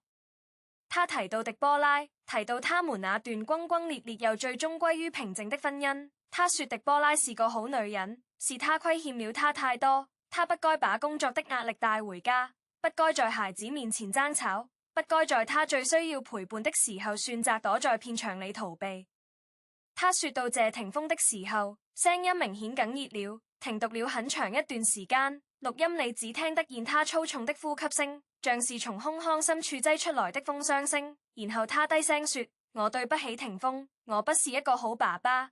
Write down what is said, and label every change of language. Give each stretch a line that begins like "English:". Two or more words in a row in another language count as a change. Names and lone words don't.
Chinese: 他提到狄波拉，提到他們那段轟轟烈烈又最終歸於平靜的婚姻。他說狄波拉是個好女人，是他虧欠了他太多，他不該把工作的壓力帶回家，不該在孩子面前爭吵，不該在他最需要陪伴的時候選擇躲在片場裡逃避。他說到謝霆鋒的時候，聲音明顯哽咽了，停讀了很長一段時間，錄音裡只聽得見他粗重的呼吸聲，像是從胸腔深處擠出來的風箱聲。然後他低聲說：我對不起霆鋒，我不是一個好爸爸。